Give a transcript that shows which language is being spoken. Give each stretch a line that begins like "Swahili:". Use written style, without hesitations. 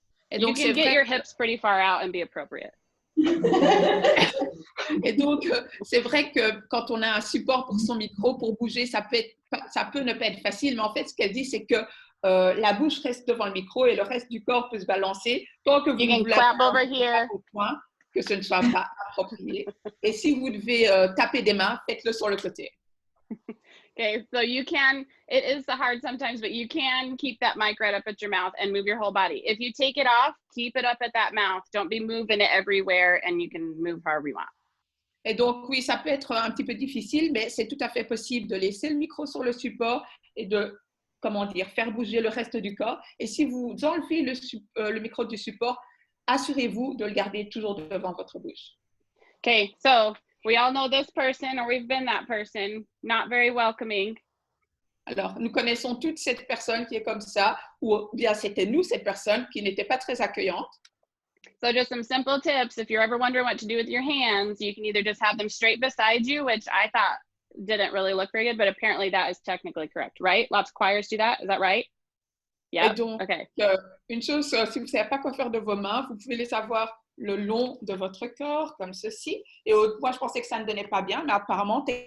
French: Et donc,
English: you can get your hips pretty far out and be appropriate.
French: Et donc, c'est vrai que quand on a un support pour son micro, pour bouger, ça peut ne pas être facile, mais en fait, ce qu'elle dit, c'est que la bouche reste devant le micro et le reste du corps peut se balancer. Tant que vous
English: you can clap over here.
French: Au point, que ce ne soit pas approprié. Et si vous devez taper des mains, faites-le sur le côté.
English: Okay, so you can, it is hard sometimes, but you can keep that mic right up at your mouth and move your whole body. If you take it off, keep it up at that mouth. Don't be moving it everywhere, and you can move however you want.
French: Et donc, oui, ça peut être un petit peu difficile, mais c'est tout à fait possible de laisser le micro sur le support et de, comment dire, faire bouger le reste du corps. Et si vous enlevez le micro du support, assurez-vous de le garder toujours devant votre bouche.
English: Okay, so we all know this person, or we've been that person, not very welcoming.
French: Alors, nous connaissons toute cette personne qui est comme ça, ou bien c'était nous, cette personne qui n'était pas très accueillante.
English: So just some simple tips. If you're ever wondering what to do with your hands, you can either just have them straight beside you, which I thought didn't really look very good, but apparently that is technically correct, right? Lots of choirs do that. Is that right? Yeah.
French: Et donc,
English: okay.
French: Une chose, si vous ne savez pas quoi faire de vos mains, vous pouvez les avoir le long de votre corps, comme ceci. Et moi, je pensais que ça ne donnait pas bien, mais apparemment,